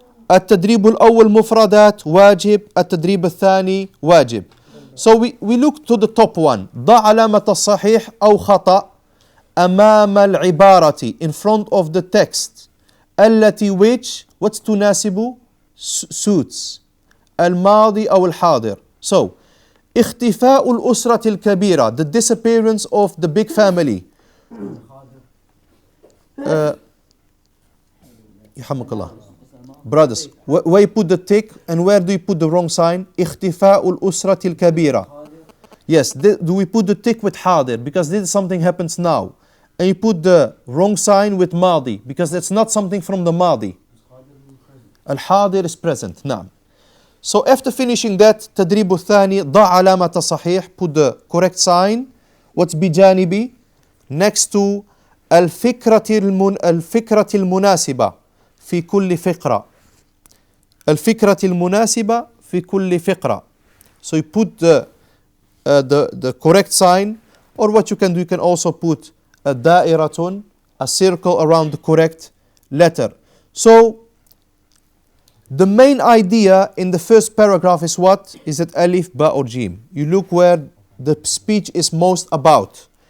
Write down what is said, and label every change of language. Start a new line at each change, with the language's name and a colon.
Arabic: التدريب الأول مفردات واجب. التدريب الثاني واجب.
English: So we look to the top one.
Arabic: ضع علامة الصحيح أو خطأ أمام العبارة,
English: in front of the text.
Arabic: التي
English: which, what's
Arabic: تناسب,
English: suits.
Arabic: الماضي أو الحاضر.
English: So
Arabic: اختفاء الأسرة الكبيرة,
English: the disappearance of the big family.
Arabic: يحمك الله.
English: Brothers, where you put the tick and where do you put the wrong sign?
Arabic: اختفاء الأسرة الكبيرة.
English: Yes, do we put the tick with
Arabic: حاضر
English: because this something happens now, and you put the wrong sign with
Arabic: ماضي
English: because that's not something from the ماضي.
Arabic: الحاضر
English: is present.
Arabic: نعم.
English: So after finishing that,
Arabic: تدريب الثاني ضع علامة صحيح,
English: put the correct sign. What's
Arabic: بجانبي?
English: Next to
Arabic: الفكرة المناسبة في كل فقرة. الفكرة المناسبة في كل فقرة.
English: So you put the correct sign, or what you can do, you can also put a
Arabic: دائرة,
English: a circle around the correct letter. So the main idea in the first paragraph is what? Is it alif, ba or jim? You look where the speech is most about.